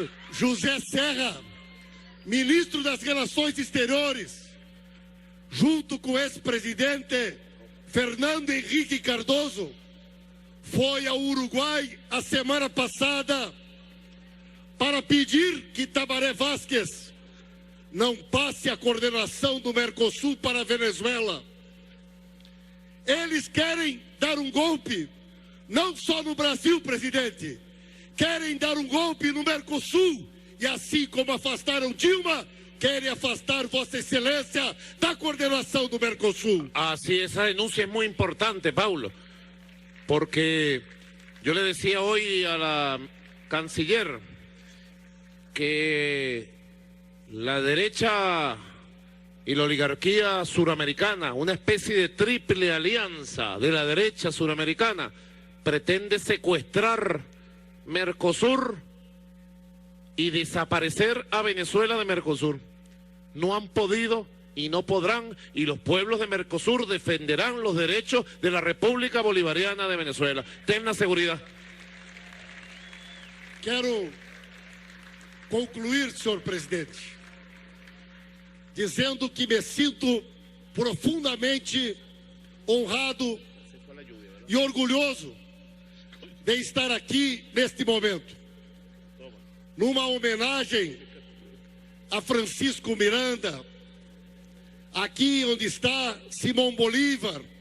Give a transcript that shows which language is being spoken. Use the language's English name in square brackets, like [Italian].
[Portuguese] José Serra, ministro das Relações Exteriores, junto com o ex-presidente Fernando Henrique Cardoso, foi ao Uruguai a semana passada para pedir que Tabaré Vázquez não passe a coordenação do Mercosul para a Venezuela. Eles querem dar um golpe não só no Brasil, presidente, querem dar um golpe no Mercosul e assim como afastaram Dilma, querem afastar Vossa Excelência da coordenação do Mercosul. [Spanish] Así, esa denuncia es muy importante, Paulo, porque yo le decía hoy a la canciller que la derecha y la oligarquía suramericana, una especie de triple alianza de la derecha suramericana, pretende secuestrar Mercosur y desaparecer a Venezuela de Mercosur. No han podido y no podrán, y los pueblos de Mercosur defenderán los derechos de la República Bolivariana de Venezuela. Ten la seguridad. [Portuguese] Quero concluir, senhor presidente, dizendo que me sinto profundamente honrado e orgulhoso de estar aqui neste momento, numa homenagem a Francisco Miranda, aqui onde está Simão Bolívar.